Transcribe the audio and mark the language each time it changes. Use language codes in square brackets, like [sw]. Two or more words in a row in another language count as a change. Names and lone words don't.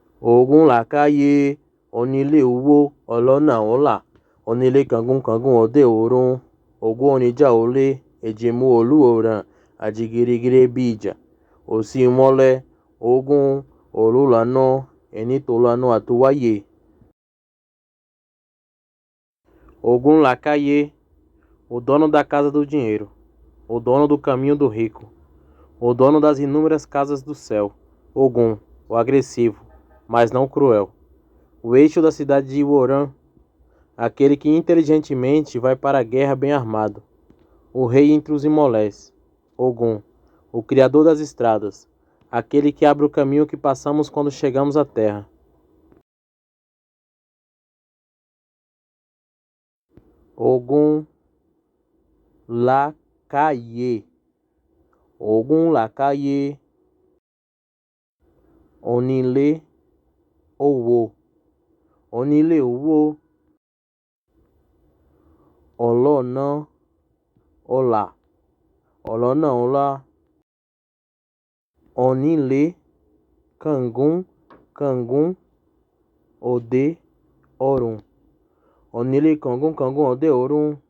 [yo] Ògún làkáyé onílé owó ọlọ́nà ọ̀la onílé kangun òde òrun ògún oníjà olé èjìmú olúòràn àjìgìrìgìrì bí ìjà òsì mọ́lẹ̀ ògún olùlànà ẹnitọ́lànà àtúwáyé. Ògún làkáyé, [pt] o dono da casa do dinheiro, o dono do caminho do rico, o dono das inúmeras casas do céu. Ogum, o agressivo, mas não cruel. O eixo da cidade de Iworã, aquele que inteligentemente vai para a guerra bem armado. O rei entre os imolés. Ogum, o criador das estradas, aquele que abre o caminho que passamos quando chegamos à terra. [yo] Ogum làkáyé, Ogum làkáyé, onílé owó, onílé owó, ọlọ́nà ọ̀la, ọlọ́nà ọ̀la, onílé kangun òde ọ̀run, onílé kangun òde ọ̀run.